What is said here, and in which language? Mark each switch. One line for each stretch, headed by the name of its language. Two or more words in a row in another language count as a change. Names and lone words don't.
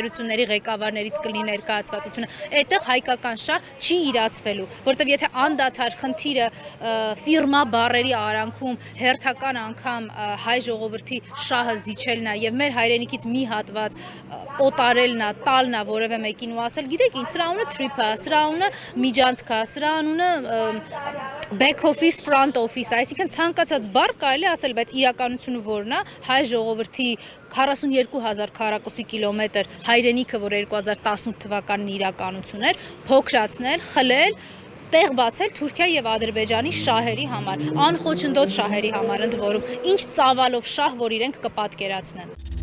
Armenian: կառավարությունների ղեկավարներից կլինի ներկայացվածությունը, այդտեղ հայկական շահ չի իրացվելու, որտեղ եթե անդադար խնդիրը ֆիրմա բառերի արանքում հերթական անգամ հայ ժողովրդի շահը զիջելն է եւ մեր հայրենիքից մի հատված օտարելն է, տալն է որևէ մեկին ու ասել, գիտեք ինչ, սրա անունը trip է, սրա անունը միջանցք է, սրա անունը
English: back office, front office,
Armenian: այսինքն ցանկացած բառ կարելի ասել, բայց իրականությունը որն է, հայ ժողովրդի 42,000 քառակուսի կիլոմետր հայրենիքը, որ 2018 թվականին իրականություն էր, փոքրացնել, խլել, տեղ բացել Թուրքիա եւ Ադրբեջանի շահերի համար, անխոչնդոտ շահերի համար ընդ որում, ինչ ծավալով շահ, որ իրենք կպատկերացնեն։